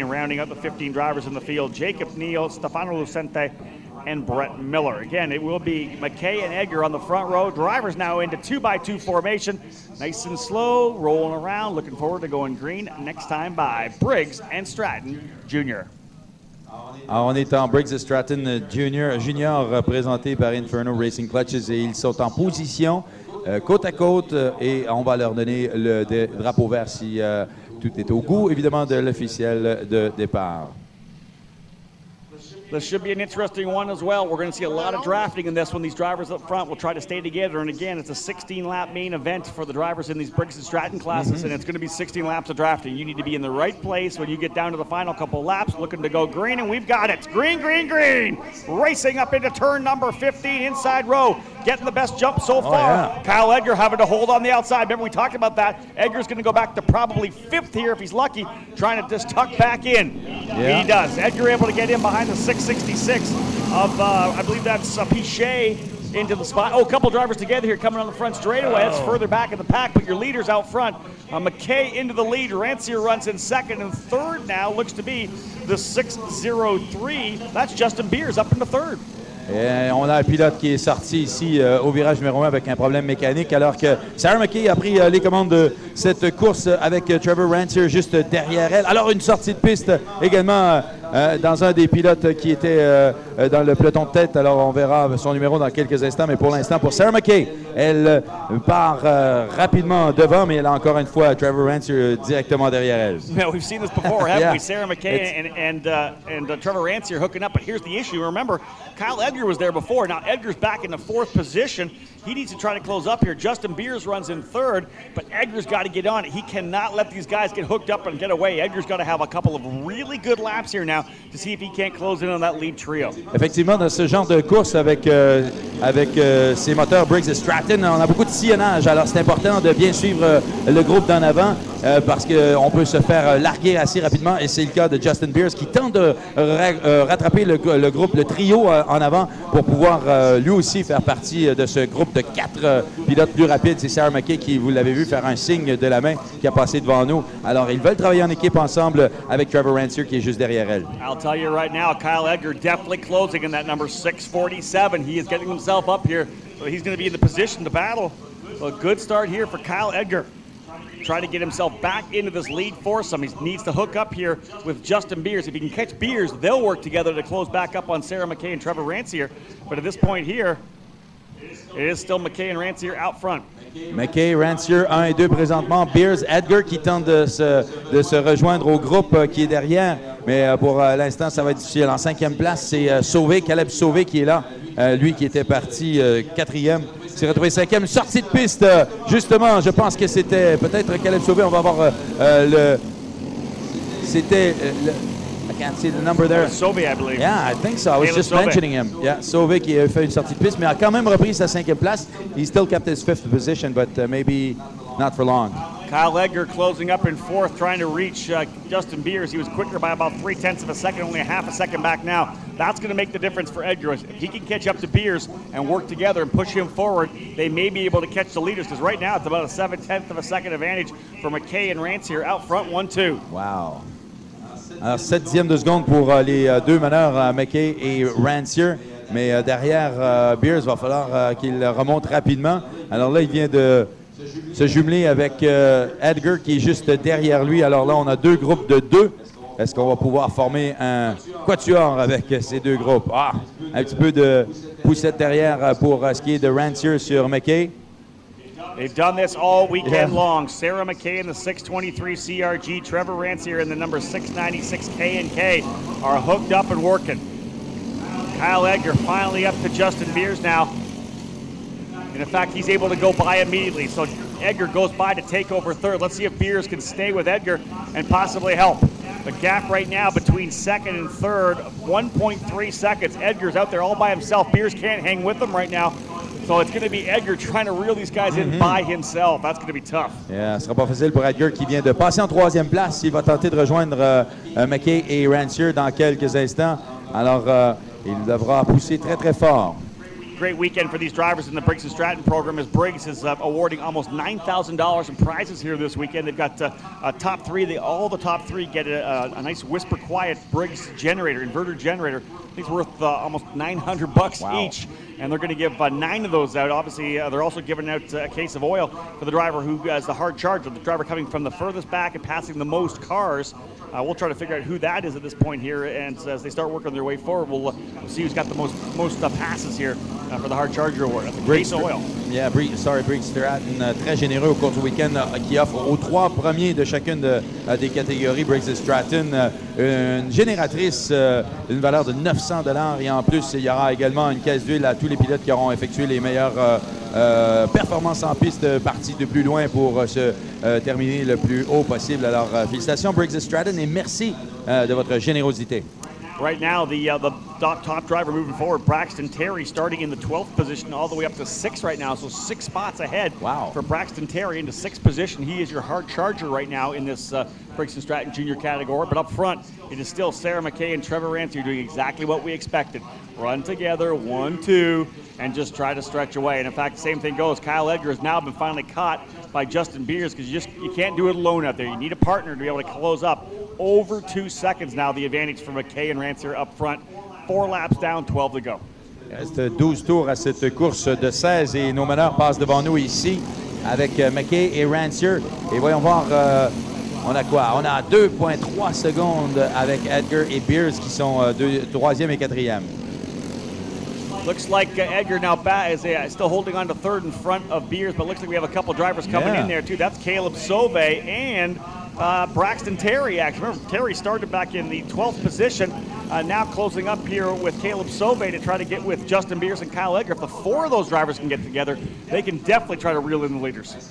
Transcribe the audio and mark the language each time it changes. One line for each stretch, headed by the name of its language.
English: And rounding out the 15 drivers in the field, Jacob Neal, Stefano Lucente, and Brett Miller. Again, it will be McKay and Edgar on the front row. Drivers now into 2x2 formation. Nice and slow, rolling around. Looking forward to going green next time by Briggs & Stratton Jr.
French: Alors, on est en Briggs & Stratton Junior présenté par Inferno Racing Clutches et ils sont en position côte à côte et on va leur donner le drapeau vert si tout est au goût, évidemment, de l'officiel de départ.
English: This should be an interesting one as well. We're going to see a lot of drafting in this one. These drivers up front will try to stay together. And again, it's a 16-lap main event for the drivers in these Briggs & Stratton classes, and it's going to be 16 laps of drafting. You need to be in the right place when you get down to the final couple laps, looking to go green, and we've got it. Green, green, green. Racing up into turn number 15, inside row. Getting the best jump so far. Yeah. Kyle Edgar having to hold on the outside. Remember, we talked about that. Edgar's going to go back to probably 5th here if he's lucky, trying to just tuck back in. Yeah. He does. Edgar able to get in behind the 666 of, I believe that's Piché into the spot. Oh, a couple drivers together here coming on the front straightaway. That's further back in the pack, but your leader's out front. McKay into the lead. Rancier runs in second, and third now looks to be the 603. That's Justin Beers up into third.
French: Et on a un pilote qui est sorti ici au virage numéro 1 avec un problème mécanique, alors que Sarah McKay a pris les commandes de cette course avec Trevor Rancier juste derrière elle. Alors une sortie de piste également dans un des pilotes qui était dans le peloton de tête. Alors on verra son numéro dans quelques instants, mais pour l'instant, pour Sarah McKay, elle part rapidement devant, mais elle a encore une fois Trevor Rancier directement derrière elle.
English: Yeah, we've seen this before, haven't we? Sarah McKay and Trevor Rancier hooking up, but here's the issue. Remember, Kyle Edgar was there before. Now Edgar's back in the 4th position. He needs to try to close up here. Justin Beers runs in 3rd, but Edgar's got to get on it. He cannot let these guys get hooked up and get away. Edgar's got to have a couple of really good laps here now to see if he can't close in on that lead trio.
French: Effectivement, dans ce genre de course avec ces moteurs Briggs & Stratton, on a beaucoup de sillonnage. Alors c'est important de bien suivre le groupe d'en avant parce qu'on peut se faire larguer assez rapidement. Et c'est le cas de Justin Beers qui tente de rattraper le groupe, le trio en avant pour pouvoir lui aussi faire partie de ce groupe de 4 pilotes plus rapides. C'est Sarah McKay qui, vous l'avez vu, faire un signe de la main qui a passé devant nous. Alors, ils veulent travailler en équipe ensemble avec Trevor Rancier qui est juste derrière elle.
English: I'll tell you right now, Kyle Edgar definitely closing in that number 647. He is getting himself up here, so he's going to be in the position to battle. So a good start here for Kyle Edgar. Trying to get himself back into this lead foursome. He needs to hook up here with Justin Beers. If he can catch Beers, they'll work together to close back up on Sarah McKay and Trevor Rancier. But at this point here, it is still McKay and Rancier out front.
French: McKay, Rancier 1 et 2 présentement. Beers, Edgar qui tente de se rejoindre au groupe qui est derrière. Mais pour l'instant, ça va être difficile. En 5e place, c'est Sauvé, Caleb Sauvé qui est là. Lui qui était parti 4e. S'est retrouvé 5e. Sortie de piste, justement, je pense que c'était peut-être Caleb Sauvé. On va voir c'était...
English: I can't see the number there. Sauvé, I believe. Yeah, I think so. I was just mentioning him.
French: Yeah, Sauvé qui a fait une sortie de piste, mais a quand même repris sa 5e place.
English: He still kept his 5th position, but maybe not for long. Kyle Edgar closing up in 4th, trying to reach Justin Beers. He was quicker by about 0.3 of a second, only a half a second back now. That's going to make the difference for Edgar. If he can catch up to Beers and work together and push him forward, they may be able to catch the leaders, because right now it's about a 0.7 of a second advantage for McKay and Rancier out front 1-2. Wow.
French: Alors, 7e de seconde pour les deux meneurs, McKay et Rancier. Mais derrière, Beers, va falloir qu'il remonte rapidement. Alors là, il vient de se jumeler avec Edgar qui est juste derrière lui. Alors là, on a deux groupes de 2. Est-ce qu'on va pouvoir former un quatuor avec ces deux groupes? Ah, un petit peu de poussette derrière pour ce qui est de Rancier sur McKay.
English: They've done this all weekend long. Sarah McKay in the 623 CRG, Trevor Rancier in the number 696 K&K are hooked up and working. Kyle Edgar finally up to Justin Beers now. And in fact, he's able to go by immediately. So Edgar goes by to take over 3rd. Let's see if Beers can stay with Edgar and possibly help. The gap right now between 2nd and 3rd, 1.3 seconds. Edgar's out there all by himself. Beers can't hang with him right now. So it's going to be Edgar trying to reel these guys in by himself. That's going to be tough.
French: Yeah, ce sera pas facile pour Edgar qui vient de passer en 3e place. Il va tenter de rejoindre McKay et Rancier dans quelques instants. Alors, il devra pousser très, très fort.
English: Great weekend for these drivers in the Briggs & Stratton program, as Briggs is awarding almost $9,000 in prizes here this weekend. They've got a top 3. All the top 3 get a nice whisper quiet Briggs generator, inverter generator. I think it's worth almost $900 each. And they're going to give 9 of those out. Obviously, they're also giving out a case of oil for the driver who has the hard charger, the driver coming from the furthest back and passing the most cars. We'll try to figure out who that is at this point here, and as they start working their way forward, we'll see who's got the most passes here for the hard charger award. That's the case of oil.
French: Yeah, Briggs Stratton, très généreux au cours du week-end, qui offre aux 3 premiers de chacune des catégories Briggs Stratton une génératrice d'une valeur de $900, et en plus, il y aura également une caisse d'huile à tous les pilotes qui auront effectué les meilleures performances en piste, partie de plus loin pour se terminer le plus haut possible. Alors, félicitations Briggs Stratton et merci de votre générosité.
English: Right now, the top driver moving forward, Braxton Terry, starting in the 12th position all the way up to 6th right now. So 6 spots ahead for Braxton Terry into 6th position. He is your hard charger right now in this Briggs & Stratton Junior category. But up front, it is still Sarah McKay and Trevor Rancier doing exactly what we expected. Run together, 1-2, and just try to stretch away. And in fact, the same thing goes. Kyle Edgar has now been finally caught by Justin Beers, because you can't do it alone out there. You need a partner to be able to close up. Over 2 seconds now, the advantage for McKay and Rancier up front. 4 laps down, 12 to go.
French: Il reste 12 tours à cette course de 16 et nos meneurs passent devant nous ici avec McKay et Rancier. Et voyons voir, on a quoi? On a 2,3 secondes avec Edgar et Beers qui sont 3e et 4e.
English: Looks like Edgar now is still holding on to 3rd in front of Beers, but looks like we have a couple drivers coming in there too. That's Caleb Sauvé and Braxton Terry, actually. Remember, Terry started back in the 12th position, now closing up here with Caleb Sauvé to try to get with Justin Beers and Kyle Edgar. If the 4 of those drivers can get together, they can definitely try to reel in the leaders.